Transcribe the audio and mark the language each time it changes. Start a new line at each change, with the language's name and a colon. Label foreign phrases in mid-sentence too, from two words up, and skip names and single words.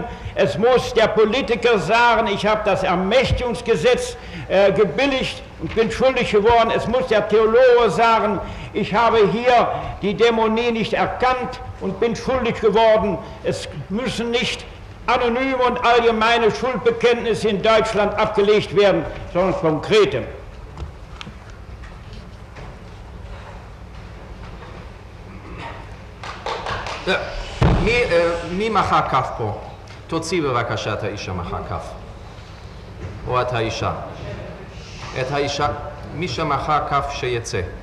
German: Es muss der Politiker sagen, ich habe das Ermächtigungsgesetz gebilligt und bin schuldig geworden. Es muss der Theologe sagen, ich habe hier die Dämonie nicht erkannt und bin schuldig geworden. Es müssen nicht anonyme und allgemeine Schuldbekenntnisse in Deutschland abgelegt werden, sondern konkrete.
Hebrew: מי מחא כף פה? תוציא בבקשה את האיש שמחא כף. או את האישה. את האישה, מי שמחא כף שיצא.